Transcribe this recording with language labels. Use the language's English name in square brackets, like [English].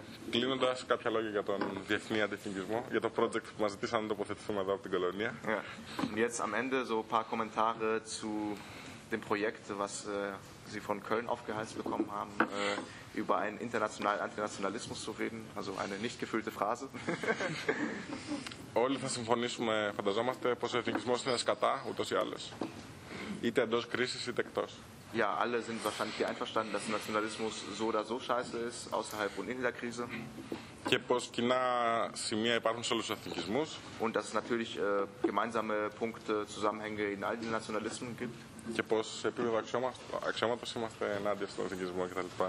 [Greek] Κλείνοντας, κάποια λόγια για τον διεθνή αντιφυγισμό, για το project που μας ζητήσαν να τοποθετηθούμε εδώ από την Κολονία. Yeah. [German] Jetzt am Ende so ein paar Kommentare zu dem Projekt, was Sie von Köln aufgeheizt bekommen haben, über einen internationalen Antinationalismus zu reden, also eine nicht gefüllte Phrase. [Greek] Όλοι θα συμφωνήσουμε, φανταζόμαστε, πως ο εθνικισμός είναι σκατά, ούτως ή άλλως. Είτε εντός κρίσης, είτε εκτός. [German] Ja, alle sind wahrscheinlich hier einverstanden, dass Nationalismus so oder so scheiße ist, außerhalb und in der Krise. [Greek] Και πως κοινά σημεία υπάρχουν σε όλους τους εθνικισμούς. [German] Und dass es natürlich gemeinsame Punkte, Zusammenhänge in all den Nationalismen gibt. [Greek] Και πως σε επίπεδο αξιώματος είμαστε ενάντια στον εθνικισμό κτλ.